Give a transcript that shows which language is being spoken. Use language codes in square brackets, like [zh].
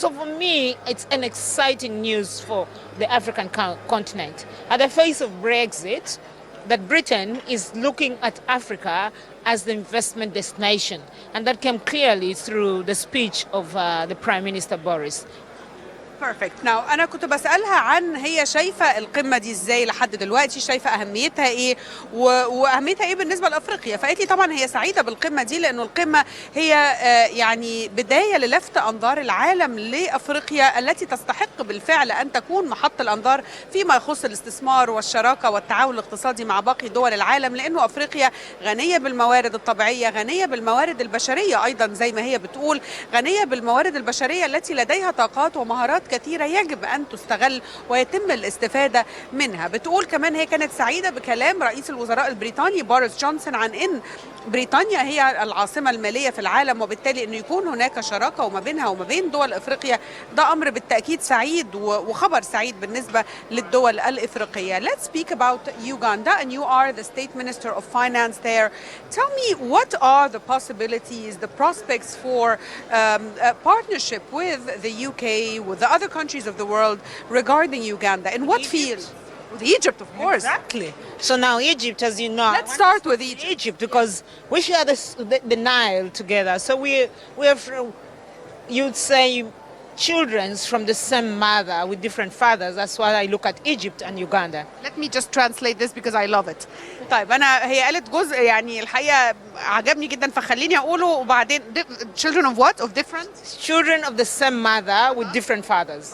[en] So for me, it's an exciting news for the African continent. At the face of Brexit, that Britain is looking at Africa as the investment destination. And that came clearly through the speech of the Prime Minister Boris. Perfect. Now [ar] أنا كنت بسألها عن هي شايفة القمة دي إزاي لحد دلوقتي، شايفة أهميتها إيه وأهميتها إيه بالنسبة لأفريقيا. فقالت لي طبعا هي سعيدة بالقمة دي لأنه القمة هي يعني بداية للفت أنظار العالم لأفريقيا التي تستحق بالفعل أن تكون محط الأنظار فيما يخص الاستثمار والشراكة والتعاون الاقتصادي مع باقي دول العالم، لأنه أفريقيا غنية بالموارد الطبيعية، غنية بالموارد البشرية أيضا زي ما هي بتقول، غنية بالموارد البشرية التي لديها طاقات ومهارات كثيرة يجب أن تستغل ويتم الاستفادة منها. بتقول كمان هي كانت سعيدة بكلام رئيس الوزراء البريطاني بوريس جونسون عن إن بريطانيا هي العاصمة المالية في العالم، وبالتالي أنه يكون هناك شراكة وما بينها وما بين دول إفريقيا. ده أمر بالتأكيد سعيد وخبر سعيد بالنسبة للدول الإفريقية. [en] Let's speak about Uganda, and you are the State Minister of Finance there. Tell me, what are the possibilities, the prospects for a partnership with the UK, with the other countries of the world regarding Uganda? In what field? With Egypt, of course. Exactly. So now Egypt, as you know. Let's start with Egypt. Because we share the Nile together. So we have, you'd say, children from the same mother with different fathers. That's why I look at Egypt and Uganda. Let me just translate this because I love it. [ar] طيب هي قالت جزء يعني الحقيقة عجبني جدا فخليني أقوله وبعدين [en] children of what? Of different? Children of the same mother with different fathers.